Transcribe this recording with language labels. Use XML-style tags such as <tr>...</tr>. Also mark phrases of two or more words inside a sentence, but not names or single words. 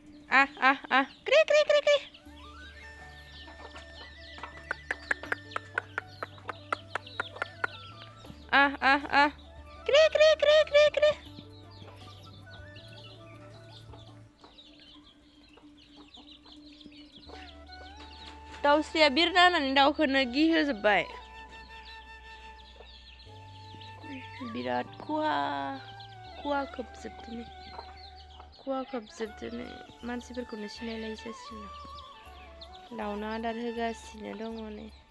<brx>Kri kri kri kri. Kri kri kri kri kri. दाउस्रिया बिरना नै दाउखौनो गिहोजोब्बाय बिराद खुवा खोबजोबदोनै मानसिफोरखौनो सिनायलायै जासिगोन दाउनो आदार होगासिनो दङ नै</brx>